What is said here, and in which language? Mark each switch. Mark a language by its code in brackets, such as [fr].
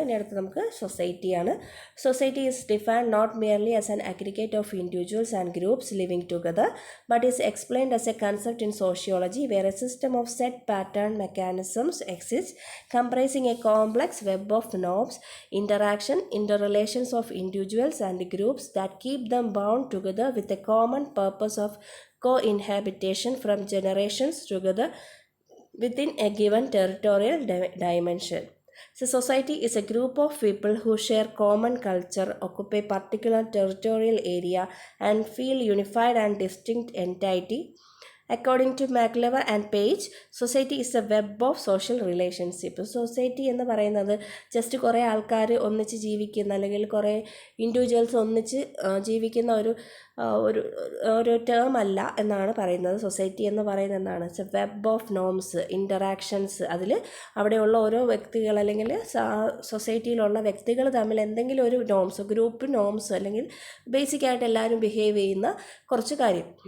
[ml] ഇനി അടുത്ത് നമുക്ക് സൊസൈറ്റിയാണ്. [en] Society is defined not merely as an aggregate of individuals and groups living together but is explained as a concept in sociology where a system of set pattern mechanisms exist comprising a complex web of norms, interrelations of individuals and groups that keep them bound together with a common purpose of co-inhabitation from generations together within a given territorial dimension. So society is a group of people who share common culture, occupy particular territorial area and feel unified and distinct entity. According to McLever and Page, society is a web of social relationship. [ml] Society എന്ന് പറയുന്നത് just കുറേ ആൾക്കാർ ഒന്നിച്ച് ജീവിക്കുന്ന അല്ലെങ്കിൽ കുറേ individuals ഒന്നിച്ച് ജീവിക്കുന്ന ഒരു ടേം അല്ല എന്നാണ് പറയുന്നത്. സൊസൈറ്റി എന്ന് പറയുന്നത് എന്താണ്? [en] It's a web of norms, interactions. [ml] അതിൽ അവിടെയുള്ള ഓരോ വ്യക്തികൾ അല്ലെങ്കിൽ സൊസൈറ്റിയിലുള്ള വ്യക്തികൾ തമ്മിൽ എന്തെങ്കിലും ഒരു നോംസ്, ഗ്രൂപ്പ് നോംസ് അല്ലെങ്കിൽ ബേസിക്കായിട്ട് എല്ലാവരും ബിഹേവ് ചെയ്യുന്ന കുറച്ച് കാര്യം.